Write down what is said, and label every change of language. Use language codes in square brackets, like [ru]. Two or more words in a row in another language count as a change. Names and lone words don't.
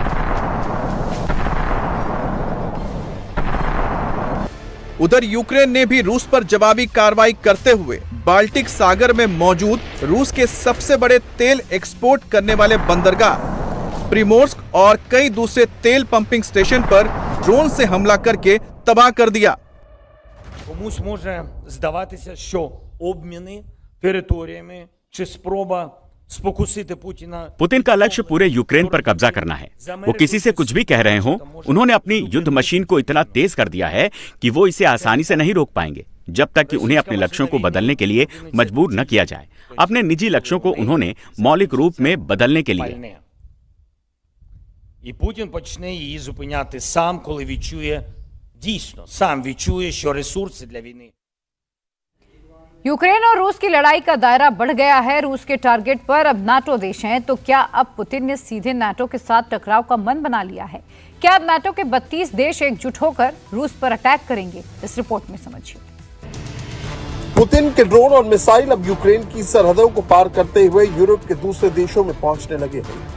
[hi] उधर यूक्रेन ने भी रूस पर जवाबी कार्रवाई करते हुए बाल्टिक सागर में मौजूद रूस के सबसे बड़े तेल एक्सपोर्ट करने वाले बंदरगाह प्रिमोर्स्क और कई दूसरे तेल [en] pumping station [hi] पर ड्रोन से हमला करके तबाह कर दिया। [uk] Комусь може здаватися, що обміни територіями чи спроба спокусити Путіна. [hi] पुतिन का लक्ष्य पूरे यूक्रेन पर कब्जा करना है। वो किसी से कुछ भी कह रहे हो, उन्होंने अपनी युद्ध मशीन को इतना तेज कर दिया है कि वो इसे आसानी से नहीं रोक पाएंगे जब तक कि उन्हें अपने लक्ष्यों को बदलने के लिए मजबूर न किया जाए। अपने निजी लक्ष्यों को उन्होंने मौलिक रूप में बदलने के लिए। [uk] І Путін почне її зупиняти сам, коли відчує, дійсно, сам відчує, що ресурси для війни. [hi] यूक्रेन और रूस की लड़ाई का दायरा बढ़ गया है। रूस के टारगेट पर अब नाटो देश हैं। तो क्या अब पुतिन ने सीधे नाटो के साथ टकराव का मन बना लिया है? क्या अब नाटो के 32 देश एकजुट होकर रूस पर अटैक करेंगे? इस रिपोर्ट में समझिए। पुतिन के ड्रोन और मिसाइल अब यूक्रेन की सरहदों को पार करते हुए यूरोप के दूसरे देशों में पहुंचने लगे हैं।